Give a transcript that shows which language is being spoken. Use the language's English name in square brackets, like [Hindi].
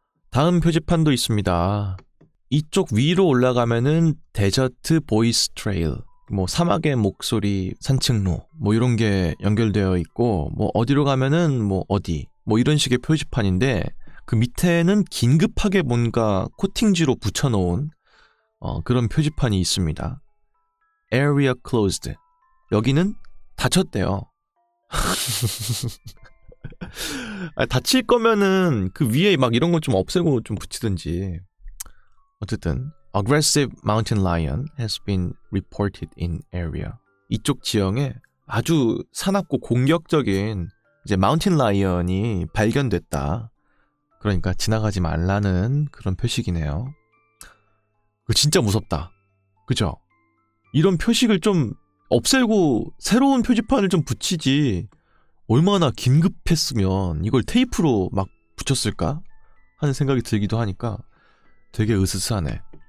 [Korean] 다음 표지판도 있습니다. 이쪽 위로 올라가면은 데저트 보이스 트레일, 뭐 사막의 목소리 산책로 뭐 이런 게 연결되어 있고, 뭐 어디로 가면은 뭐 어디 뭐 이런 식의 표지판인데, 그 밑에는 긴급하게 뭔가 코팅지로 붙여놓은 그런 표지판이 있습니다. [English] Area closed. [Korean] 여기는 닫혔대요. 닫힐 거면은 그 위에 막 이런 거 좀 없애고 좀 붙이든지. 어쨌든 [English] aggressive mountain lion has been reported in area. [Korean] 이쪽 지형에 아주 사납고 공격적인 이제 마운틴 라이언이 발견됐다. 그러니까 지나가지 말라는 그런 표식이네요. 진짜 무섭다. 그죠? 이런 표식을 좀 없애고 새로운 표지판을 좀 붙이지, 얼마나 긴급했으면 이걸 테이프로 막 붙였을까 하는 생각이 들기도 하니까 되게 으스스하네.